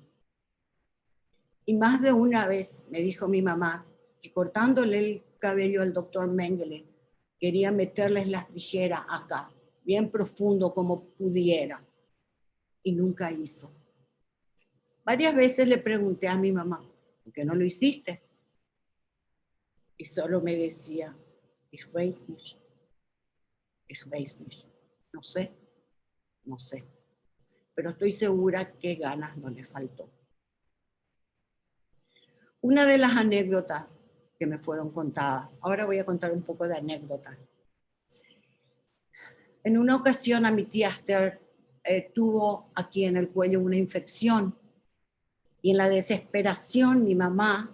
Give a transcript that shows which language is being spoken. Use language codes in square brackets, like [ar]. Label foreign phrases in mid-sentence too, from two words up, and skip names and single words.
[es] Y más de una vez me dijo mi mamá que cortándole el cabello al doctor Mengele, quería meterles las tijeras acá, bien profundo como pudiera. Y nunca hizo. Varias veces le pregunté a mi mamá, ¿por qué no lo hiciste? Y solo me decía, [de] ich weiß nicht. [es] No sé. Pero estoy segura que ganas no le faltó. Una de las anécdotas que me fueron contadas, ahora voy a contar un poco de anécdotas. En una ocasión a mi tía Esther tuvo aquí en el cuello una infección Y en la desesperación, mi mamá,